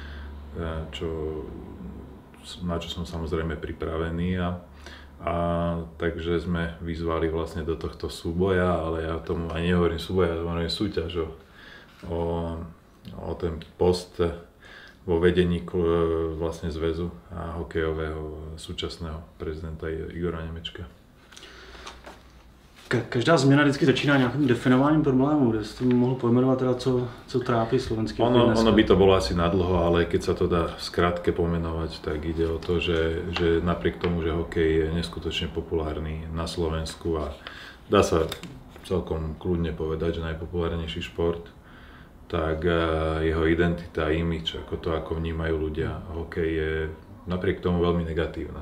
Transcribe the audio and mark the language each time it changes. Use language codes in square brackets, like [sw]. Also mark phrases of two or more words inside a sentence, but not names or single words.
[sk] na čo som samozrejme pripravený, a takže sme vyzvali vlastne do tohto súboja, ale ja tomu aj nehovorím súboja, ja hovorím súťaž o ten post vo vedení vlastne zväzu a hokejového súčasného prezidenta Igora Nemečka. [cs] Každá změna vždycky začíná nějakým definováním problému, kde jste mohl pojmenovat teda, co trápí slovenský hokej dneska. [sk] Ono by to bolo asi nadlho, ale keď sa to dá v skratke pomenovať, tak ide o to, že napriek tomu, že hokej je neskutočne populárny na Slovensku a dá sa celkom kľudne povedať, že najpopulárnejší šport, tak jeho identita, imidž, ako vnímajú ľudia hokej, je napriek tomu veľmi negatívna.